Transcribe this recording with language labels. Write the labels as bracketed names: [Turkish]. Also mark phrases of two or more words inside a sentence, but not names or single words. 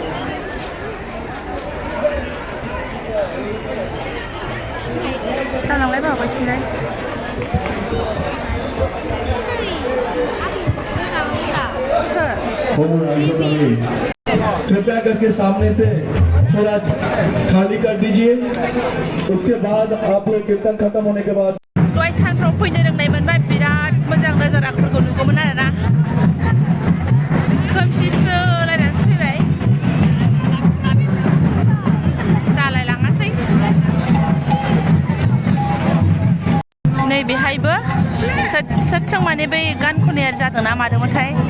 [Bodo] जालांलाय बाबा सिलाय सोर [Hindi] সমূह राजकुमारी कृपया करके सामने से थोड़ा खाली कर दीजिए उसके बाद आप लोग कीर्तन खत्म होने के बाद [Bodo] दहाय सानफ्राव फैनो रोंनाय मोनबा बिराद मोजां नोजोराफोरखौ नुगौमोन आरोना खोमसिस्रोलायनानैसो फैबाय जालायलाङासै नैबेहायबो सोरजों माने बै गान खननाया जादोंना मादोंमोनथाय